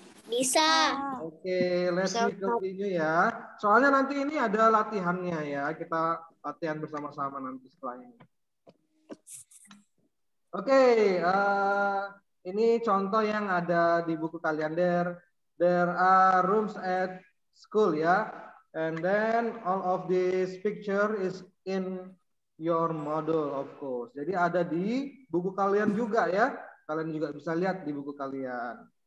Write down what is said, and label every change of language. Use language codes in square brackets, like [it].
[id] Bisa. [en] Oke, let's continue ya. [id] Soalnya nanti ini ada latihannya ya. Kita latihan bersama-sama nanti setelah ini. Oke, ini contoh yang ada di buku kalian. [en] There are rooms at school ya. And then all of this picture is in your model of course. [id] Jadi ada di buku kalian juga ya. Kalian juga bisa lihat di buku kalian.